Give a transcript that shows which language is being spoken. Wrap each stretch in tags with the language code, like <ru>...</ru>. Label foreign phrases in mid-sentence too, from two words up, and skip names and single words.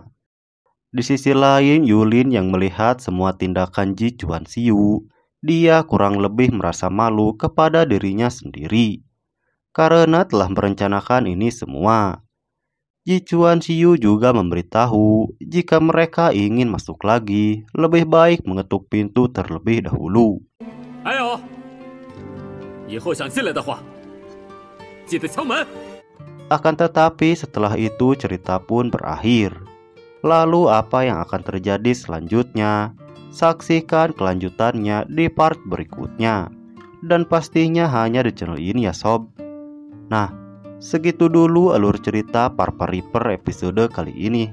<id>Di sisi lain Yulin yang melihat semua tindakan Ji Chuan Xiu, dia kurang lebih merasa malu kepada dirinya sendiri karena telah merencanakan ini semua. Ji Chuan Xiu juga memberitahu jika mereka ingin masuk lagi, lebih baik mengetuk pintu terlebih dahulu. Ayo,</id> <zh>以后想进来的话，记得敲门。</zh> <id>Akan tetapi setelah itu cerita pun berakhir. Lalu apa yang akan terjadi selanjutnya? Saksikan kelanjutannya di part berikutnya. Dan pastinya hanya di channel ini ya sob. Nah, segitu dulu alur cerita Parpar Reaper episode kali ini.</id>